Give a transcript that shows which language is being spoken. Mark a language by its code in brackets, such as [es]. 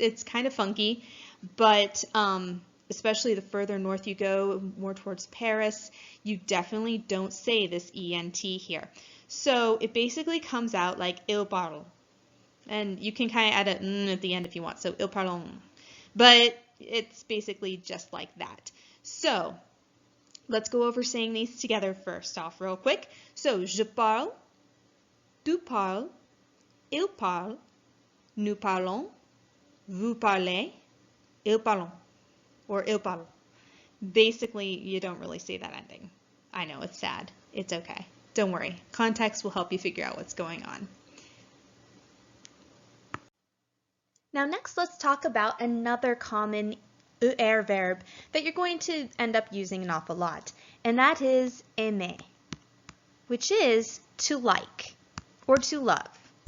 [en] It's kind of funky, but especially the further north you go, more towards Paris, you definitely don't say this ENT here. So it basically comes out like il parle. And you can kind of add a at the end if you want. So il parle. But it's basically just like that. So let's go over saying these together first off real quick. [fr] So je parle, tu parles, il parle, nous parlons, vous parlez, ils parlent, or il parle. [en] Basically, you don't really say that ending. I know, it's sad. It's okay. Don't worry. Context will help you figure out what's going on. Now next, let's talk about another common ER verb that you're going to end up using an awful lot, and that is aimer, which is to like or to love.